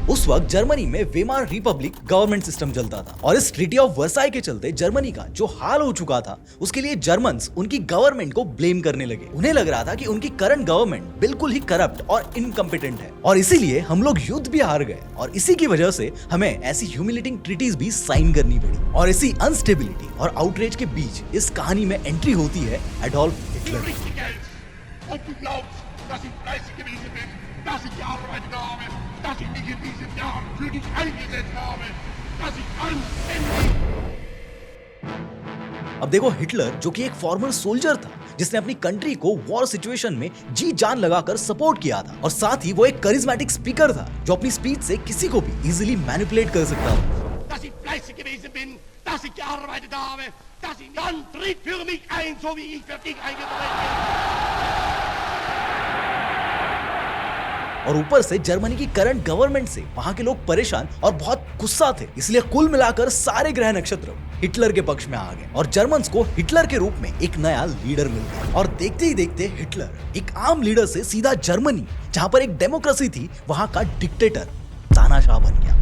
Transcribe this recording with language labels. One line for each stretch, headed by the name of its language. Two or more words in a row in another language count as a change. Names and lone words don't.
Hindi: उस वक्त जर्मनी में वेमार रिपब्लिक
English: government system
Hindi: चलता था और इस ट्रीटी ऑफ वर्साई के चलते जर्मनी का जो हाल हो चुका था उसके लिए जर्मन्स उनकी गवर्नमेंट को ब्लेम करने लगे। उन्हें लग रहा था कि उनकी
English: current government
Hindi: बिल्कुल ही करप्ट और इनकम्पिटेंट है और इसीलिए हम लोग युद्ध भी हार गए और इसी की वजह से हमें ऐसी
English: humiliating treaties
Hindi: भी साइन करनी पड़ी। और इसी अनस्टेबिलिटी और आउटरीच के बीच इस कहानी में एंट्री होती है एडोल्फ हिटलर।
German: dass ich gearbeitet habe, dass ich mich in diesem Jahr für dich eingesetzt habe, dass ich anständig।
Hindi: अब देखो हिटलर जो कि एक
English: former soldier
Hindi: था जिसने अपनी कंट्री को
English: war situation
Hindi: में जी जान लगाकर सपोर्ट किया था और साथ ही वो एक
English: charismatic speaker
Hindi: था जो अपनी स्पीच से किसी को भी
English: easily manipulate
Hindi: कर सकता था।
German: Dass ich fleißig gewesen bin, dass ich gearbeitet habe, dass ich dann tritt für mich ein, so wie ich für dich eingetreten bin।
Hindi: और ऊपर से जर्मनी की
English: current government
Hindi: से वहां के लोग परेशान और बहुत गुस्सा थे, इसलिए कुल मिलाकर सारे ग्रह नक्षत्र हिटलर के पक्ष में आ गए और जर्मन्स को हिटलर के रूप में एक नया लीडर मिल गया। और देखते ही देखते हिटलर एक आम लीडर से सीधा जर्मनी जहां पर एक डेमोक्रेसी थी वहां का डिक्टेटर तानाशाह बन गया।